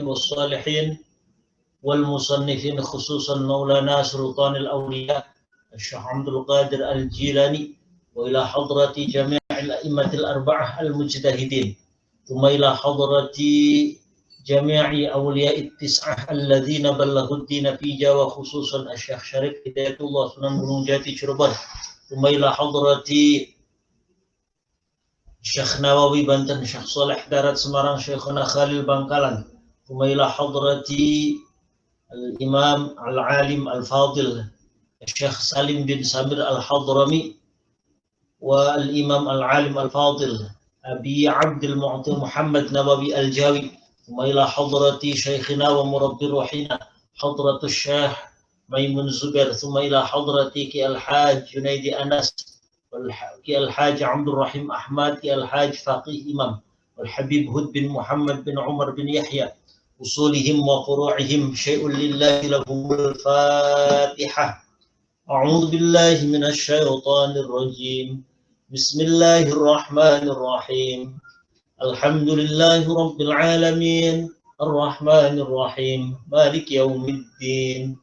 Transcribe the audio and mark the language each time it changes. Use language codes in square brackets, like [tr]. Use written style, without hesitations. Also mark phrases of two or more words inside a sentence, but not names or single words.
[ar] والصالحين والمصنفين خصوصا مولانا سلطان الأولياء الشيخ عبد القادر الجيلاني وإلى حضرة جميع الأئمة الأربعة المجتهدين ثم إلى حضرة جميع أولياء التسعة الذين بلغوا الدين في جاوة خصوصا الشيخ شريف هداية الله سنن gunung jati Cirebon ثم إلى حضرة Syekh Nawawi Banten, Syekh Saleh Darat Semarang, Syekhuna Khalil Bangkalan, إلى حضرة الإمام العالم الفاضل, Syekh Salim bin Samir al-Hadrami, والإمام العالم الفاضل, Abi Abdul Mu'ti Muhammad Nawawi al-Jawi, إلى حضرة شيخنا ومربي روحنا، حضرة Syekh Maimun Zubair, إلى حضرة Ki Al-Haj Junaidi Anas, Ki Al-Haj Abdul Rahim Ahmad, Ki Al-Haj Faqih Imam, Al-Habib Hud bin Muhammad bin Umar bin Yahya, أصولهم وفروعهم شيء لله لهم الفاتحة. أعوذ بالله من الشيطان الرجيم. بسم الله الرحمن الرحيم. الحمد لله رب العالمين، الرحمن الرحيم، مالك يوم الدين.